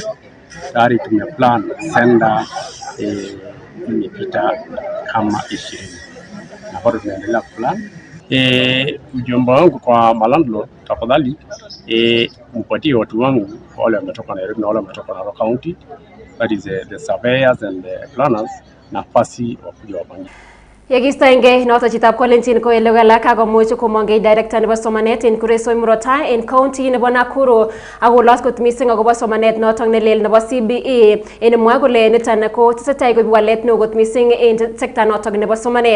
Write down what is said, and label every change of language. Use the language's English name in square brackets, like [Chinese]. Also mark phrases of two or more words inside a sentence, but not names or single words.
[Swahili] Tayari tumeplan senda imepita kama 20 na bado tunaendelea plan. Ujumbe wangu kwa malandlord, tafadhali mpatie watu wangu wale wametoka Nairobi na wale wametoka Narok County, [English] that is the surveyors and the planners, [Swahili] nafasi wakuja wapangie. [Kalenjin] Yekistoenge noto chitab kolenjin ko elewala kakomuch komongei director nebo somanet en Kuresoi Murota en county nebo Nakuru akolos kot mising akobo somanet notok nelel nebo CBE en mwa kole niton ko tesetai koibu walet neo kot mising en sekta notok nebo somanet.